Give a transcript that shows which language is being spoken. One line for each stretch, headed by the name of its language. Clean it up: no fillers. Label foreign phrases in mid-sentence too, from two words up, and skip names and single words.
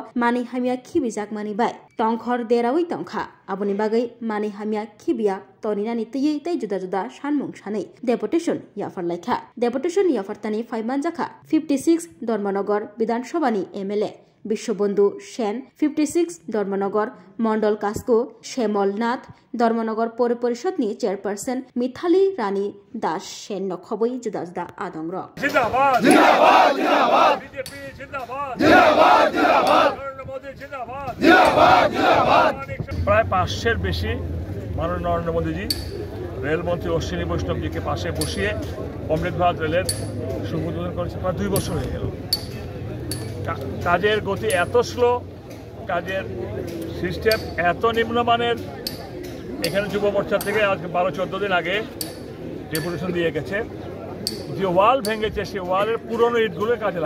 Kok Borok: Mani Hamia Kibijak Mani Bai Tongkhor Derawi Tongka Aboni Bagai Mani Hamia Kibia Toninani Te Juda Juda Shanmung Shani Deputation Yafar Laika Deputation Yafartani Faimanjaka 56 Dharmanagar Bidan Shobani MLA Bishobondu Shen 56 Dharmanagar Mondol Kasko Shemol Nath Dharmanagar Pore Porishotni Chairperson Mithali Rani Das Shen Nokhoboi Juda Juda Adongrok
Hindi: जिंदाबाद जिंदाबाद जिंदाबाद BJP जिंदाबाद जिंदाबाद जिंदाबाद नरेंद्र मोदी जिंदाबाद जिंदाबाद जिंदाबाद
Bangla: প্রায় 500 এর বেশি মাননীয় নরেন্দ্র মোদীজি রেলমন্ত্রী অশ্বিনী বৈষ্ণবজিকে পাশে বসিয়ে অমৃত ভারত রেলের শুভ উদ্বোধন করেছে প্রায় 2 বছর হয়ে গেল কাজের গতি এত স্লো কাজের সিস্টেম এত নিম্নমানের এখানে যুব মোর্চা থেকে আজ 12-14 দিন আগে ডেপুটেশন দিয়ে গেছে যে ওয়াল ভেঙেছে সেই ওয়ালের পুরনো ইটগুলো কাজে